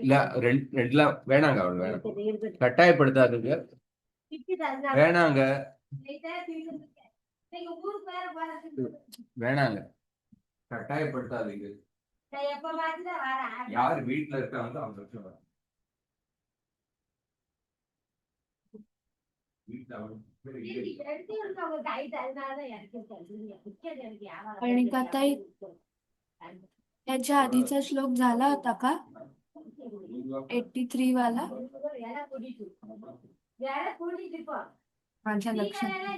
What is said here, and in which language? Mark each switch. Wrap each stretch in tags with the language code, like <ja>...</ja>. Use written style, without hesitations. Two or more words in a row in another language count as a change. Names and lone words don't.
<ta>இல்ல ரெண்டுலாம் வேணாங்க, அவ்வளவு வேணாம். கட்டாயப்படுத்தாதீங்க, வேணாங்க வேணாங்க, கட்டாயப்படுத்தாதீங்க. யார் வீட்டுல இருக்காங்க அவங்க சொல்லுவாங்க. வீட்டுல</ta> <mr>ताई, याच्या आधीचा श्लोक झाला होता का? 83 वाला माझ्या लक्षात</mr>